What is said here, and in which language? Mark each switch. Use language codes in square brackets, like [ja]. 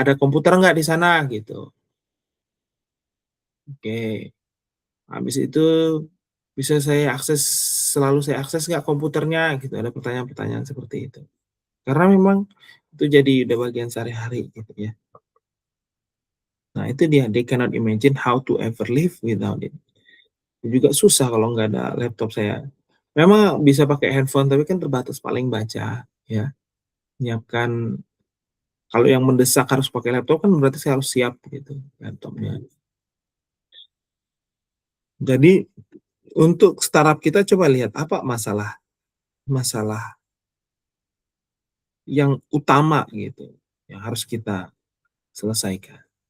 [id] Ada komputer nggak di sana gitu? Oke. Habis itu bisa selalu saya akses nggak komputernya gitu, ada pertanyaan-pertanyaan seperti itu. Karena memang itu jadi udah bagian sehari-hari gitu ya. Nah itu dia, [en] they cannot imagine how to ever live without it. [id] Juga susah kalau nggak ada laptop saya. Memang bisa pakai handphone tapi kan terbatas paling baca ya. Menyiapkan kalau yang mendesak harus pakai laptop kan berarti saya harus siap gitu laptopnya. Jadi untuk startup kita coba lihat apa masalah masalah yang utama gitu, yang harus kita selesaikan.